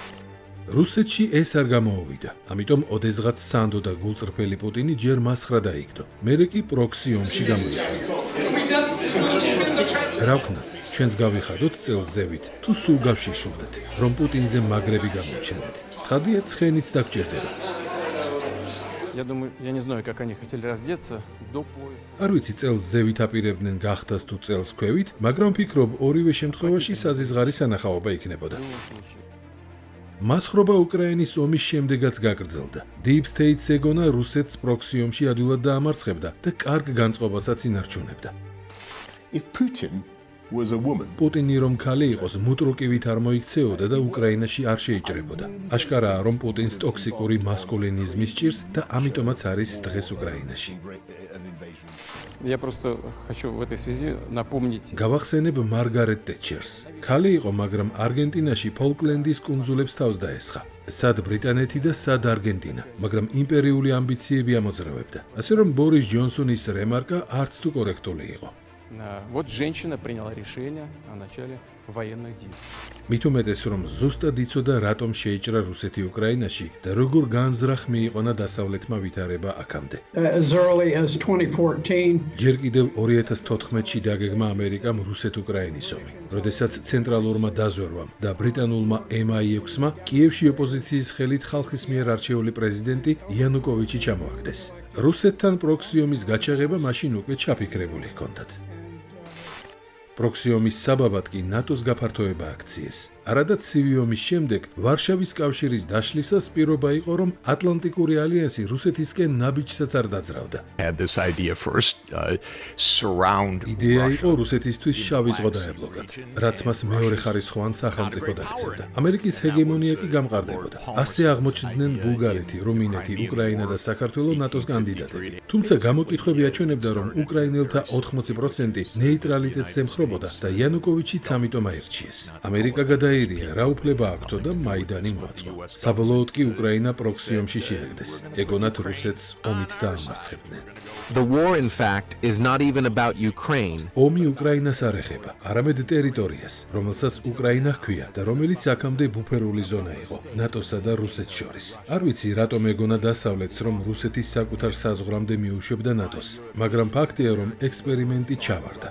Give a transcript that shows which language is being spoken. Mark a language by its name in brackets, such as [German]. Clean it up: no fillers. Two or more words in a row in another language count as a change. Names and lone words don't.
[Georgian] რუსეთში ეს არ გამოუვიდა, ამიტომ ოდესღაც სანდო და გულწრფელი პუტინი ჯერ მასხრა დაიგდო, მერე კი პროქსი ომში გამოიწვია. რა ვქნათ, ჩვენს გავიხადოთ წელს ზევით, თუ სულ გავშიშულდეთ, რომ პუტინზე მაგრები გამოჩნდეთ. ცხადია, ცხენიც დაგჭირდება. [Russian] Я думаю, я не знаю, как они хотели раздеться до пояса. [Georgian] არ ვიცი წელს ზევით აპირებდნენ გახდას თუ წელს ქვევით, მაგრამ ვფიქრობ, ორივე შემთხვევაში საზიზღარი სანახაობა იქნებოდა. მასხრობა უკრაინის ომის შემდეგაც გაგრძელდა. [English] Deep State- [Georgian] ს ეგონა რუსეთს პროქსი ომში ადვილად დაამარცხებდა და კარგ განწყობასაც ინარჩუნებდა. [English] If Putin was a woman, [Georgian] პუტინი რომ ქალი იყოს, მუტრუკივით არ მოიქცეოდა და უკრაინაში არ შეიჭრებოდა. აშკარაა, რომ პუტინს ტოქსიკური მასკულინიზმი სჭირს და ამიტომაც არის დღეს უკრაინაში. [Russian] Я просто хочу в этой связи напомнить. [Georgian] გავახსენებ მარგარეტ ტეტჩერს. ქალი იყო, მაგრამ არგენტინაში ფოლკლენდის კუნძულებს თავს დაესხა. სად ბრიტანეთი და სად არგენტინა, მაგრამ იმპერიული ამბიციები ამოძრავებდა. ასე რომ ბორის ჯონსონის რემარკა არც თუ კორექტული იყო. [Russian] Вот женщина приняла решение о начале военных действий. [Georgian] მით უმეტეს, რომ ზუსტად იცოდა, რატომ შეიჭრა რუსეთი უკრაინაში და როგორ განზრახ მიიყონა დასავლეთმა ვითარება აქამდე. [English] As early as 2014. [Georgian] ჯერ კიდევ 2014-ში დაგეგმა ამერიკამ რუსეთ-უკრაინის ომი, როდესაც ცენტრალურმა დაზვერვამ და ბრიტანულმა MI6-მა კიევში ოპოზიციის ხელით ხალხის მიერ არჩეული პრეზიდენტი იანუკოვიჩი ჩამოაგდეს. რუსეთთან პროქსი ომის გაჩაღება მაშინ უკვე ჩაფიქრებული ჰქონდათ. პროქსი ომის საბაბად კი ნატოს გაფართოება აქციეს. არადაც ცივი ომის შემდეგ ვარშავის კავშირის დაშლისას პირობა იყო, რომ ატლანტიკური ალიანსი რუსეთისკენ ნაბიჯსაც არ დაძრავდა. [English] had this idea first surround [Georgian] იდეა იყო რუსეთისთვის შავი ზღვა დაებლოკათ, რაც მას მეორე ხარისხოვან სახელმწიფოდ აქცევდა. ამერიკის ჰეგემონია კი გამყარდებოდა. ასე აღმოჩნდნენ ბულგარეთი, რუმინეთი, უკრაინა და საქართველო ნატოს კანდიდატები. თუმცა გამოკითხვები აჩვენებდა, რომ უკრაინელთა 80% ნეიტრალიტეტს ემხრობოდა და იანუკოვიჩიც ამიტომ აირჩიეს. ამერიკა გადაირია, რა უფლება აქვთო და მაიდანი მოაწყო. საბოლოოდ კი უკრაინა პროქსი ომში შეაგდეს. ეგონათ რუსეთს ომით დაამარცხებდნენ. [English] The war, in fact, is not even about Ukraine. [Georgian] ომი უკრაინას არ ეხება, არამედ ტერიტორიას, რომელსაც უკრაინა ჰქვია და რომელიც აქამდე ბუფერული ზონა იყო ნატოსა და რუსეთს შორის. არ ვიცი, რატომ ეგონა დასავლეთს, რომ რუსეთის საკუთარ საზღვრამდე მიუშვებდა ნატოს, მაგრამ ფაქტია, რომ ექსპერიმენტი ჩავარდა.